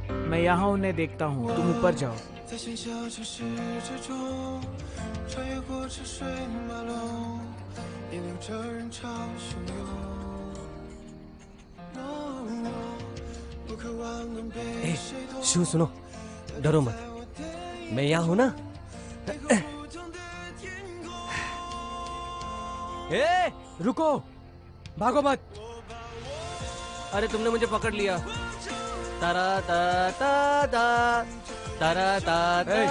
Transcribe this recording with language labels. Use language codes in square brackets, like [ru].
[hi] मैं यहाँ उन्हें देखता हूँ, तुम ऊपर जाओ। [zh] 在喧嚣城市之中，穿越过车水马龙，也流着人潮汹涌。不渴望能被谁懂。 [hi] शिव सुनो, डरो मत, मैं यहाँ हूँ ना। ए, रुको, भागो मत। अरे तुमने मुझे पकड़ लिया। तारा ता ता ता तारा ता ता।